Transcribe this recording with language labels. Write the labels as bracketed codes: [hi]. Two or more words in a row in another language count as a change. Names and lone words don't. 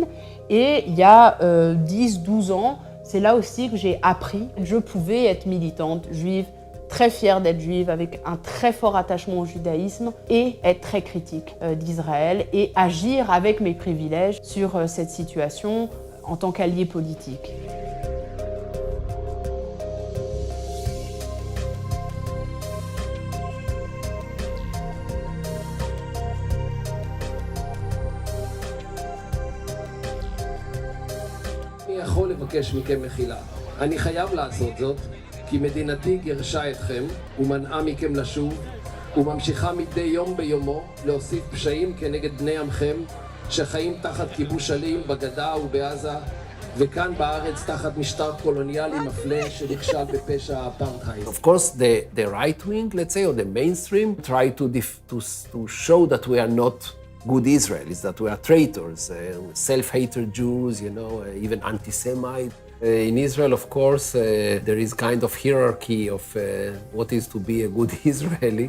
[fr] Et il y a 10-12 ans, c'est là aussi que j'ai appris que je pouvais être militante juive, très fière d'être juive, avec un très fort attachement au judaïsme, et être très critique d'Israël et agir avec mes privilèges sur cette situation en tant qu'allié politique. [he] אני יכול לבקש מכם מחילה. אני חייב לעשות זאת, כי מדינתי גירשה אתכם ומנעה מכם לשוב, וממשיכה מדי יום ביומו להוסיף פשעים כנגד בני עמכם, שחיים תחת כיבוש אלים בגדה ובעזה, וכאן בארץ תחת משטר קולוניאלי מפלה שנכשל בפשע האפרטהייד. [en] Of course, the right wing, let's say, or the mainstream, try to show that we are not good Israelis, that we are traitors, self-hated Jews, even anti-Semite. In Israel, of course, there is kind of hierarchy of what is to be a good Israeli.